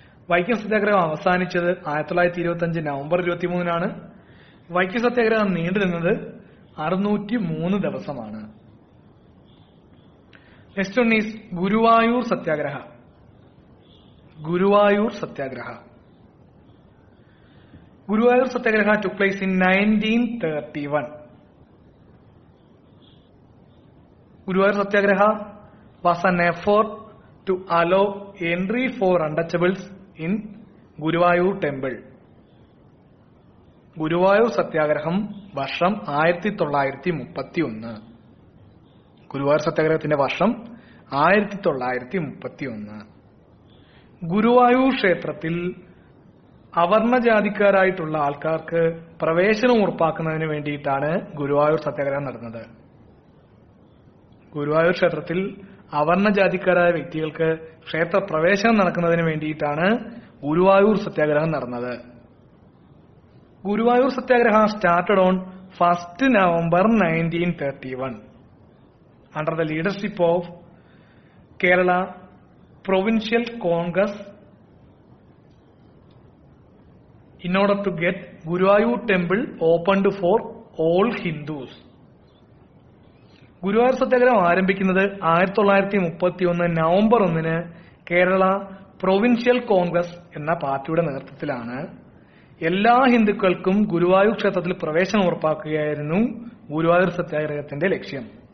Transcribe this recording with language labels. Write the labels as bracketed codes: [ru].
[ml] വൈക്കം സത്യാഗ്രഹം അവസാനിച്ചത് 1925 നവംബർ 23-നാണ്. വൈക്കം സത്യാഗ്രഹം നീണ്ടുനിന്നത് 603 ദിവസമാണ്. [en] Next one is Guruvayur Satyagraha. [ml] Guruvayur Satyagraha. [en] Guruvayur Satyagraha took place in 1931. Guruvayur Satyagraha was an effort to allow entry for untouchables in Guruvayur temple. [ml] Guruvayur സത്യാഗ്രഹം വർഷം 1931. ഗുരുവായൂർ സത്യാഗ്രഹത്തിന്റെ വർഷം 1931. ഗുരുവായൂർ ക്ഷേത്രത്തിൽ അവർണജാതിക്കാരായിട്ടുള്ള ആൾക്കാർക്ക് പ്രവേശനം ഉറപ്പാക്കുന്നതിന് വേണ്ടിയിട്ടാണ് ഗുരുവായൂർ സത്യാഗ്രഹം നടന്നത്. ഗുരുവായൂർ ക്ഷേത്രത്തിൽ അവർണജാതിക്കാരായ വ്യക്തികൾക്ക് ക്ഷേത്ര പ്രവേശനം നടക്കുന്നതിന് വേണ്ടിയിട്ടാണ് ഗുരുവായൂർ സത്യാഗ്രഹം നടന്നത്. [en] ഗുരുവായൂർ സത്യാഗ്രഹം started on 1st November 1931 under the leadership of Kerala Provincial Congress in order to get Guruvayur temple opened for all Hindus. [ml] Guruvayur സത്യാഗ്രഹം ആരംഭിക്കുന്നത് 1931 നവംബർ 1-ന് കേരള പ്രൊവിൻഷ്യൽ കോൺഗ്രസ് എന്ന പാർട്ടിയുടെ നേതൃത്വത്തിലാണ്. എല്ലാ ഹിന്ദുക്കൾക്കും ഗുരുവായൂർ ക്ഷേത്രത്തിൽ പ്രവേശനം ഉറപ്പാക്കുകയായിരുന്നു ഗുരുവായൂർ സത്യാഗ്രഹത്തിന്റെ ലക്ഷ്യം.